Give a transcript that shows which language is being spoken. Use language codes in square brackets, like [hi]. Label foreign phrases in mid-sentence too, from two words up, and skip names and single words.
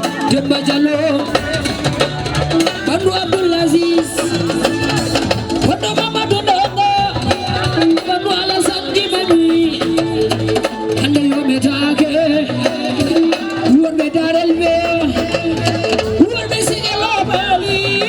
[ff] Demba Diallo. Bandu Abdoul Aziz, Bandu Mamadou Ndongo, Bandu Alassane Djimaly, hande yometake, wonɓe Darel Weyo, wonɓe Sidy Lomali.